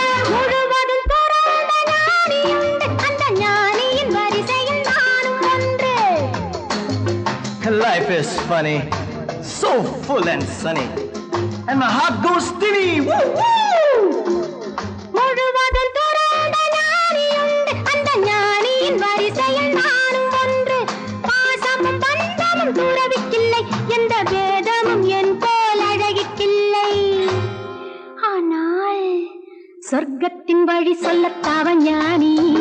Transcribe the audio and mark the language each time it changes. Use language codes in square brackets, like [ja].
[ta] முழுவதும் துறந்த ஞானியுண்டு அந்த ஞானியின் வரிசையில் நானும் ஒன்று [en] Life is funny, so full and sunny. And my heart goes steady. Woo, woo! [ta] முழுவதும் துறந்த ஞானியுண்டு அந்த ஞானியின் வரிசையில் நானும் ஒன்று பாசமும் பந்தமும் துறவிக்கில்லை எந்த வேதமும் என் போல் அழகிக்கில்லை ஆனால் சொர்க்கத்தின் வழி சொல்லத்தாவ ஞானி